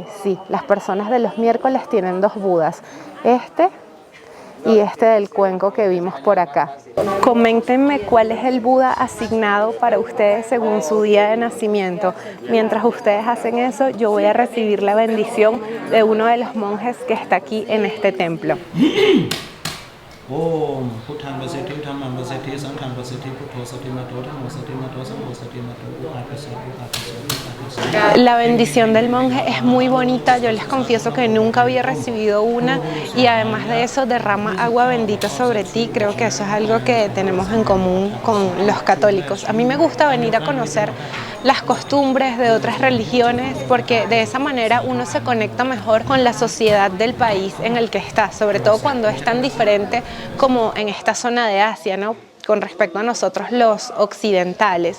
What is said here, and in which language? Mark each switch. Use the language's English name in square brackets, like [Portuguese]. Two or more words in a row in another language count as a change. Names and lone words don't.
[Spanish] Sí, las personas de los miércoles tienen 2 Budas, este y este del cuenco que vimos por acá. Coméntenme cuál es el Buda asignado para ustedes según su día de nacimiento. Mientras ustedes hacen eso, yo voy a recibir la bendición de uno de los monjes que está aquí en este templo. [Pali] Om Puttang Vasiti Dhammam Vasiti Sangham Vasiti Putto Sati Mato Dhammo Sati Mato Sangho Sati Mato. [Spanish] La bendición del monje es muy bonita. Yo les confieso que nunca había recibido una, y además de eso derrama agua bendita sobre ti. Creo que eso es algo que tenemos en común con los católicos. A mí me gusta venir a conocer las costumbres de otras religiones, porque de esa manera uno se conecta mejor con la sociedad del país en el que está, sobre todo cuando es tan diferente como en esta zona de Asia, ¿no?, con respecto a nosotros los occidentales.